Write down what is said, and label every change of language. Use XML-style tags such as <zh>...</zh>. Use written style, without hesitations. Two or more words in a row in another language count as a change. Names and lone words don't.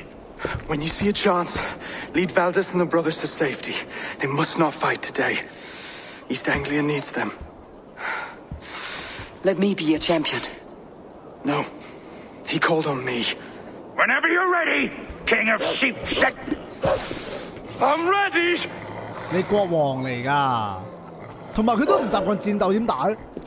<en>When you see a chance, lead Valdis and the brothers to safety. They must not fight today. East Anglia needs them. Let me be your champion. No. He called on me. Whenever you're ready, King of Sheepshead. I'm ready!</en> <yue>你國王嚟㗎，同埋佢都唔習慣戰鬥，點打咧？</yue>